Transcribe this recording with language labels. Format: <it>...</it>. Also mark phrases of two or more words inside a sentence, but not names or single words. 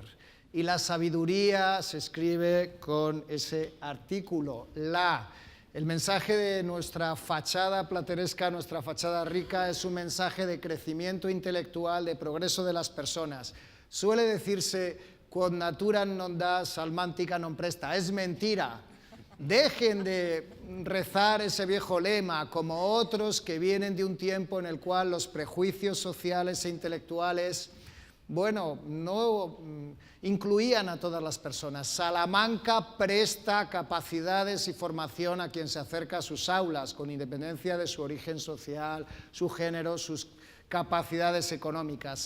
<es>Y la sabiduría se escribe con ese artículo, la. El mensaje de nuestra fachada plateresca, nuestra fachada rica, es un mensaje de crecimiento intelectual, de progreso de las personas. Suele decirse,</es> <la>quod naturam non da, salmantica non presta.</la> <es>Es mentira. Dejen de rezar ese viejo lema, como otros que vienen de un tiempo en el cual los prejuicios sociales e intelectuales no incluían a todas las personas. Salamanca presta capacidades y formación a quien se acerca a sus aulas, con independencia de su origen social, su género, sus capacidades económicas.</es>